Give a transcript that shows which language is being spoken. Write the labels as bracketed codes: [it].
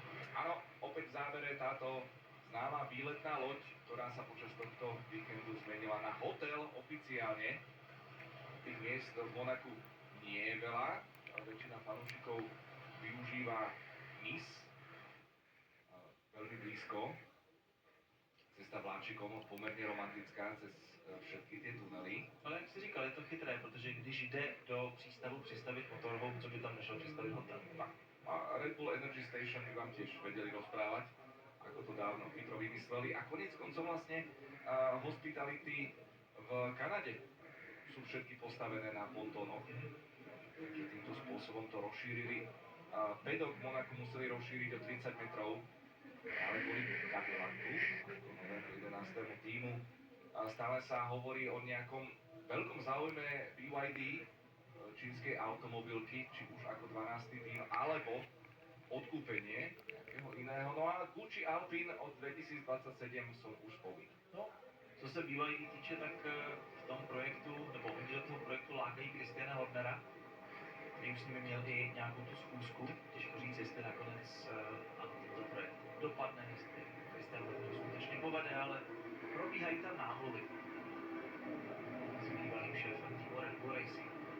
[sk] Áno, opäť v závere táto známa výletná loď, ktorá sa počas tohto víkendu zmenila na hotel oficiálne. Tých miest v Monaku nie je veľa. Väčšina fanúšikov využíva Nice, veľmi blízko. Cesta vláčikom pomerne romantická cez všetky tie tunely. [cs] Ale jak jsi říkal, je to chytré, protože když jde do přístavu přistavit motorhome, co by tam nešel přistavit hotel? [sk] A Red Bull Energy Station by vám tiež vedeli rozprávať, ako to dávno chytro vymysleli. A konec koncom vlastne hospitality v Kanade sú všetky postavené na pontónoch. Takže týmto spôsobom to rozšírili. Pedok v Monaku museli rozšíriť o 30 metrov, ale kvôli Cadillacu, ako novému 11. týmu. Stále sa hovorí o nejakom veľkom záujme BYD, čínskej automobilky, či už ako 12. tým, alebo odkúpenie nejakého iného. No a Gucci Alpine od 2027 som už povinný. [cs] No, co se BYD týče, tak v tom projektu, nebo oni do toho projektu lákají Christiana Hornera, který už s nimi měl i nějakou tu schůzku. Těžko říct, jestli nakonec tento projekt dopadne, jestli Christian Horner skutečně povede, ale probíhají tam námluvy s bývalým šéfem týmu Red Bull Racing.